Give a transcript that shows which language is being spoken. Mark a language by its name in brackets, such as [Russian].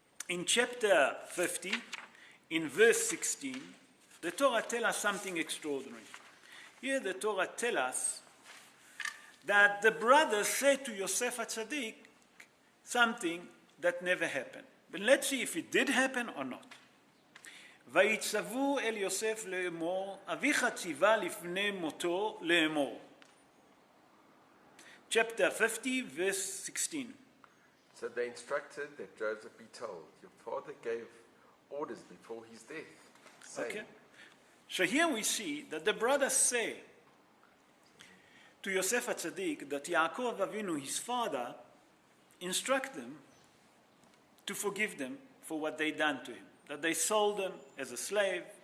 [English] In chapter 50, in verse 16, the Torah tells us something extraordinary. Here the Torah tells us that the brothers said to Yosef HaTzadik something that never happened. But let's see if it did happen or not. [Hebrew] ויצוו אל יוסף לאמור, אביך ציווה לפני מותו לאמור. [English] Chapter 50, verse 16. So they instructed that Joseph be told, your father gave orders before his death, saying, Okay. So here we see that the brothers say to Yosef HaTzadik that Yaakov Avinu, his father, instruct them to forgive them for what they done to him, that they sold him as a slave.